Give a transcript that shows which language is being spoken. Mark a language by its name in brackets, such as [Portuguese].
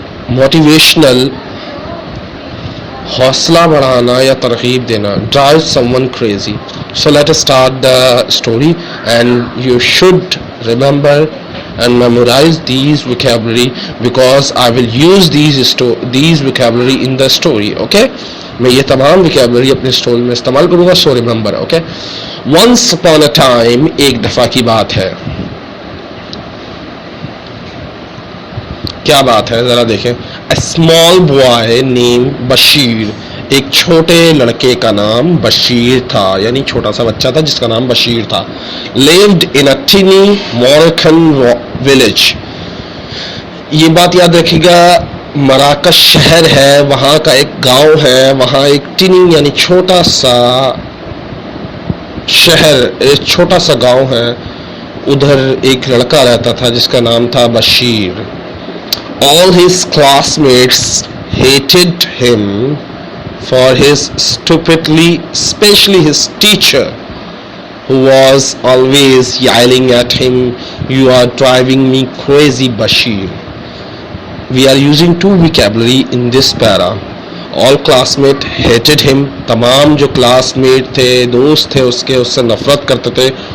[Hindi] Motivational हौसला बढ़ाना या तरगीब देना. [English] Drive someone crazy. So let us start the story and you should remember and memorize these vocabulary because I will use these vocabulary in the story. [Hindi] Okay, मैं ये तमाम vocabulary अपने story में इस्तेमाल करूँगा. [English] So remember. Okay, once upon a time, [Hindi] एक दफ़ा की बात है. क्या बात है ज़रा देखें. [English] A small boy named Bashir. [Hindi] एक छोटे लड़के का नाम बशीर था, यानी छोटा सा बच्चा था जिसका नाम बशीर था. [English] Lived in a tiny Moroccan village. [Hindi] ये बात याद रखिएगा, मराकश शहर है, वहाँ का एक गांव है. वहाँ एक टिनी यानी छोटा सा शहर, एक छोटा सा गांव है. उधर एक लड़का रहता था जिसका नाम था Bashir. [English] All his classmates hated him for his stupidity, especially his teacher, who was always yelling at him, "You are driving me crazy, Bashir." We are using 2 vocabulary in this para. All classmates hated him. [Hindi] तमाम जो classmate थे, दोस्त थे उसके, उससे नफरत करते थे.